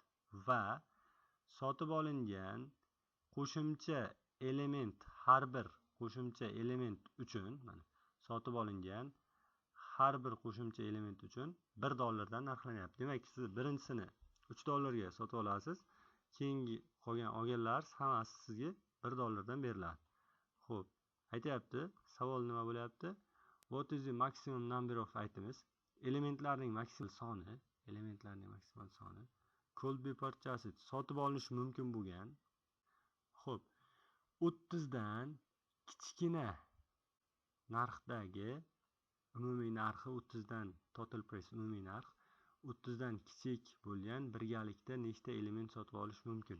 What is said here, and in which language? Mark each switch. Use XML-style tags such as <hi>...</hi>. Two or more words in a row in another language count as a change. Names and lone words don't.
<uz>Va sotib olingan qo'shimcha element, har bir qo'shimcha element uchun, mana sotib olingan har bir qo'shimcha element uchun $1 dan narxlanyapti. Demak, siz birinchisini $3 ga sotib olasiz, keyingi qolgan olganlar hammasi sizga $1 dan beriladi. Xo'p, aytayapti, savol nima bo'lyapti?</uz> <en>What is the maximum number of items?</en> <uz>Elementlarning maksimal soni</uz> <en>could be purchased,</en> <uz>sotib olinishi mumkin bo'lgan. Xo'p, 30 dan kichkina narxdagi umumiy narxi 30 dan</uz> <en>total price</en> <uz>umumiy narx 30 dan kichik bo'lgan birgalikda nechta element sotib olish mumkin?</uz>